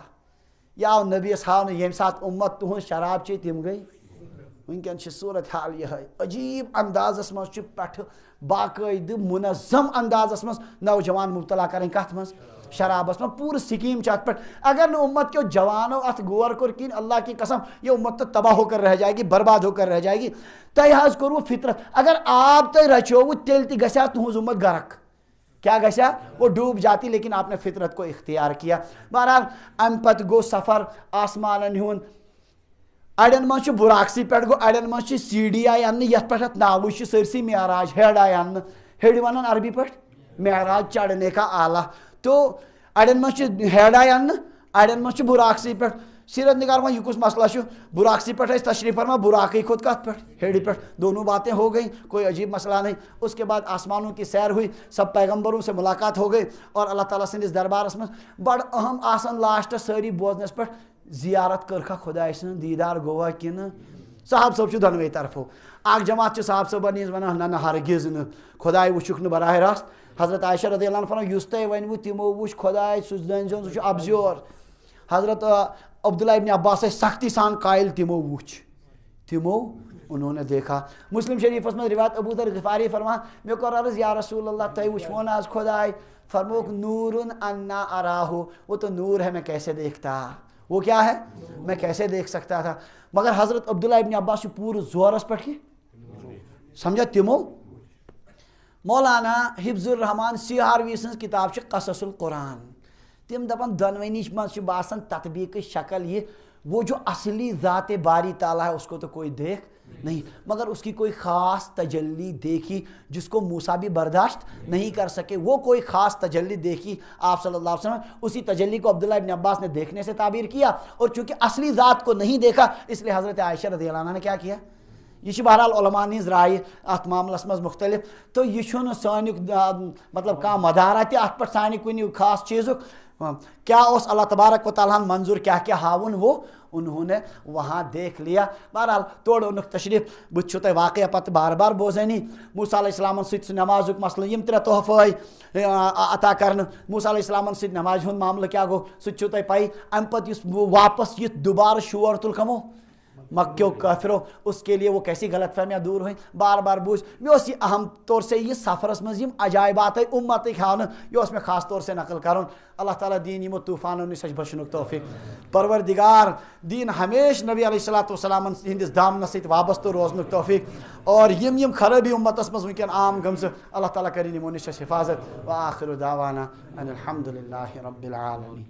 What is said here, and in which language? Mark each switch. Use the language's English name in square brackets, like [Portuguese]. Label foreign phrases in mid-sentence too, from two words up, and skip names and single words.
[Kashmiri] یہ آو نبیس ہاونہٕ ییٚمہِ ساتہٕ اُمت تُہٕنٛز شراب چیٚیہِ تِم گٔے. وٕنکٮ۪ن چھِ صوٗرت حال یِہٕے عجیٖب اندازس منٛز چھُ پٮ۪ٹھٕ باقٲعدٕ مُنظم اندازس منٛز نوجوان مبتلا کَرٕنۍ کَتھ منٛز؟ شرابس منٛز. پوٗرٕ سکیٖم چھِ اَتھ پٮ۪ٹھ. اگر نہٕ اُمت کیو جوانو اَتھ غور کوٚر کِہیٖنۍ، [Urdu] اللہ کی قسم یہ امت تو تباہ ہو کر رہ جائے گی، برباد ہو کر رہ جائے گی. [Kashmiri] تۄہہِ حظ کوٚروٕ فطرت. اگر آب تۄہہِ رچووٕ تیٚلہِ تہِ گژھِ ہا تُہٕنٛز اُمت غرق. کیا گژھِ ہا؟ [Urdu] وہ ڈوب جاتی، لیکن آپ نے فطرت کو اختیار کیا. [Kashmiri] بہرحال امہِ پتہٕ گوٚو سفر آسمانن ہُنٛد. اڑٮ۪ن منٛز چھُ براقسی پٮ۪ٹھ گوٚو، اڑٮ۪ن منٛز چھِ سی ڈی آیہِ اننہٕ یتھ پٮ۪ٹھ اتھ ناوٕے چھُ سٲرسٕے معراج. ہیٚڈ آیہِ اننہٕ، ہیٚڈِ ونان عربی پٲٹھۍ معراج [Urdu] چڑھنے کا آلہ. [Kashmiri] تو اڑٮ۪ن منٛز چھِ ہیٚڈ آیہِ اننہٕ، اڑٮ۪ن منٛز چھُ براقسی پٮ۪ٹھ. سیرت نگار وۄنۍ یہِ کُس مسئلہ چھُ؟ براقسی پٮ۪ٹھ ٲسۍ تشریف فرما، براقٕے کھوٚت کتھ پٮ۪ٹھ؟ ہیٚڈِ پٮ۪ٹھ. [Urdu] دونوں باتیں ہو گئی، کوئی عجیب مسئلہ نہیں. اس کے بعد آسمانوں کی سیر ہوئی، سب پیغمبروں سے ملاقات ہو گئی [Kashmiri] اور اللہ تعالیٰ سٕنٛدِس دربارس منٛز بڑٕ اہم آسان لاسٹس سٲری بوزنس پٮ۪ٹھ زیارت کٔرکھا خۄداے سٕنٛز، دیٖدار گوٚوا کِنہٕ؟ صاحب صٲب چھُ دۄنوَے طرفو. اکھ جماعت چھِ صاحب صٲبن ہِنٛز ونان نہ نہ ہرگز نہٕ، خۄداے وٕچھُکھ نہٕ براہ راست. حضرت عائشہ [Arabic] رضی اللہ عنہ [Kashmiri] فرمان یُس تۄہہِ ؤنوٕ تِمو وٕچھ خۄداے، سُہ زٲنۍزیون سُہ چھُ ابزیور. حضرت عبداللہ ابن عباس ٲسۍ سختی سان قائل تِمو وٕچھ، تِمو [Urdu] انہوں نے دیکھا. [Kashmiri] مسلم شریفس منٛز روایت ابو ذر غفاری فرمان مےٚ کوٚر عرض یا رسول اللہ تۄہہِ وٕچھوٕ نہٕ آز خۄداے؟ [Arabic] فرموک نورن انا اراہو، [Urdu] وہ تو نور ہے میں کیسے دیکھتا. وہ کیا ہے؟ میں کیسے دیکھ سکتا تھا. [Kashmiri] مگر حضرت عبداللہ ابن عباس چھُ پوٗرٕ زورس پٮ۪ٹھ کہِ سمجھا تِمو. مولانا حفظ الرحمان سیہاروی سٕنٛز کِتاب چھِ قصص القرآن. تِم دپان دۄنوٕنی منٛز چھِ باسان تطبیٖقٕچ شکل [Urdu] یہ، وہ جو اصلی ذات باری تعالیٰ ہے اس کو تو کوئی دیکھ نہیں، مگر اس کی کوئی خاص تجلی دیکھی جس کو موسیٰ بھی برداشت نہیں کر سکے. وہ کوئی خاص تجلی دیکھی آپ [Arabic] صلی اللہ علیہ وسلم، [Urdu] اسی تجلی کو عبداللہ ابن عباس نے دیکھنے سے تعبیر کیا. اور چونکہ اصلی ذات کو نہیں دیکھا اس لیے حضرت عائشہ [Arabic] رضی اللہ عنہ [Urdu] نے کیا کیا. [Kashmiri] یہ چھِ بہرحال علماء ہٕنٛز رائے اتھ معاملس منٛز مختلف. تو یہ چھُنہٕ سانیُک مطلب کانٛہہ مدارا تہِ اتھ پٮ۪ٹھ سانہِ کُنہِ خاص چیٖزُک. کیا اوس اللہ تبارک و تعالیٰ ہن منظور کیا ہاوُن [Urdu] وہ انہوں نے وہاں دیکھ لیا. [Kashmiri] بہرحال تورٕ اوٚنُکھ تشریف. بہٕ تہِ چھُو تۄہہِ واقعہ پتہٕ بار بار بوزٲنی. موسیٰ علیہ السلامن سۭتۍ سُہ نمازُک مسلہٕ، یِم 3 تحفہٕ آیہِ عطا کرنہٕ. موسیٰ علیہ السلامن سۭتۍ نمازِ ہُنٛد معاملہٕ کیٛاہ گوٚو سُہ تہِ چھُو تۄہہِ پَیی. اَمہِ پتہٕ یُس واپس یِتھ دُبارٕ شور تُل کمو مکیو کافرو، [Urdu] اس کے لیے وہ کیسی غلط فہمیاں دور ہوئیں. [Kashmiri] بار بار بوجھ مےٚ اوس یہِ اہم طور سے یہ سفرس منٛز یِم عجائبات اُمتٕکۍ ہاونہٕ، یہِ اوس مےٚ خاص طور سے نقل کرُن. اللہ تعالیٰ دِیِن یِمو طوٗفانو نِش اَسہِ بچنُک توفیٖق. پروردگار دِیِن ہمیشہ نبی علیہ الصلوۃ والسلامن ہِنٛدِس دامنس سۭتۍ وابستہٕ روزنُک توفیٖق. اور یِم خرٲبی اُمتس منٛز وٕنکٮ۪ن عام گٔمژٕ اللہ تعالیٰ کٔرِنۍ یِمو نِش اَسہِ حفاظت. [Arabic] وآخر دعوانا ان الحمد للہ رب العالمین.